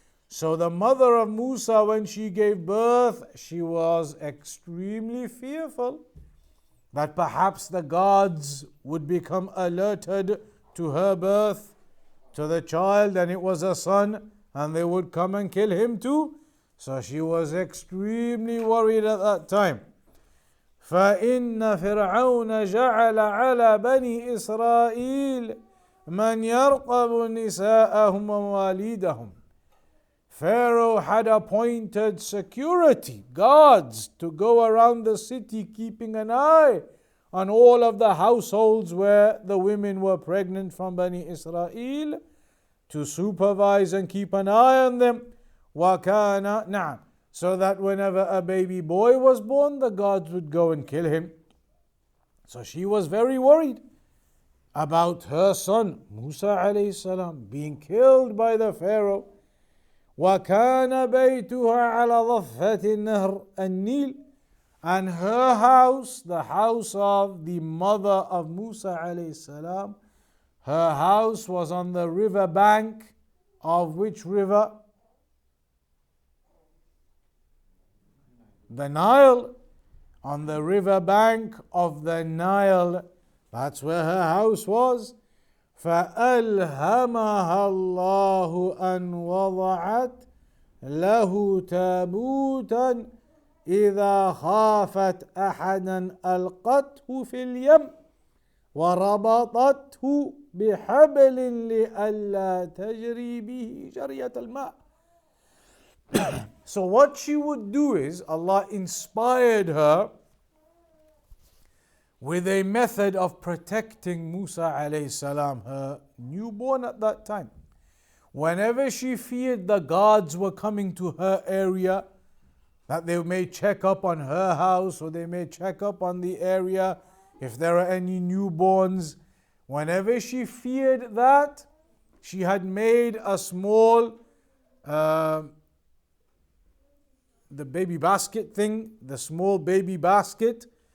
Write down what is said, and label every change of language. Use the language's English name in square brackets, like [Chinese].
[English] So the mother of Musa, when she gave birth, she was extremely fearful that perhaps the gods would become alerted to her birth, to the child, and it was a son, and they would come and kill him too. So she was extremely worried at that time. [Arabic] فإن فرعون جعل على بني إسرائيل من يرقب نساءهم ومواليدهم. [English] Pharaoh had appointed security, guards, to go around the city keeping an eye on all of the households where the women were pregnant from Bani Israel, to supervise and keep an eye on them. [Arabic] وَكَانَ نَعَمْ. [English] So that whenever a baby boy was born, the gods would go and kill him. So she was very worried about her son, Musa alayhi salam, being killed by the Pharaoh. [Arabic] وَكَانَ بَيْتُهَا عَلَى ضَفَّةِ النَّهْرِ النِّيلِ. [English] And her house, the house of the mother of Musa alayhi salam, her house was on the river bank of which river? The Nile. On the river bank of the Nile. That's where her house was. [Arabic] فألهمها الله أن وضعت له تابوتا إذا خافت أحدا ألقته في اليم وربطته بحبل لئلا تجري به جرية الماء. [English] So what she would do is, Allah inspired her with a method of protecting Musa alayhi salam, her newborn at that time. Whenever she feared the guards were coming to her area, that they may check up on her house or they may check up on the area if there are any newborns, whenever she feared that, she had made a small the baby basket thing, the small baby basket.